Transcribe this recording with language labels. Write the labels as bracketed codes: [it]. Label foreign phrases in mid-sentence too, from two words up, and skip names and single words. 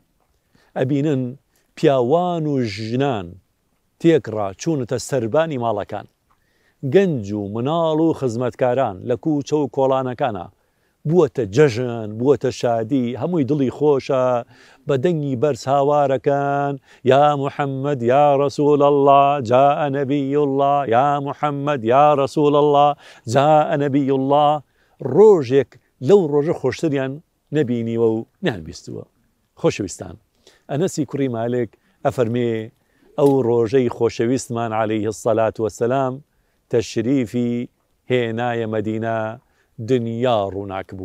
[ckb] ئەبینن پیاوان و ژنان تێکڕا چوونەتە سەربانی ماڵەکان، گەنج و مناڵ و خزمەتکاران لە کوچە و کۆڵانەکانە بووەتە جەژن، بووەتە شادی، هەمووی دڵی خۆشە، بە دەنگی بەرز هاوارەکان: [ar] یا محەممەد یا ڕەسوول الله جاء نەبی الله، یا محەممەد یا ڕەسوول الله جاء نەبی الله. [ckb] ڕۆژێک لەو ڕۆژە خۆشتریان نەبینیوە و نانبیستووە. خۆشەویستان، ئەنەسی کوڕی مالک ئەفەرمێ ئەو ڕۆژەی خۆشەویستمان [ar] عەلەیهی السەڵات وەسەلام [ckb] تەشریفی هێنایە مەدینە، دنیا ڕووناک بوو.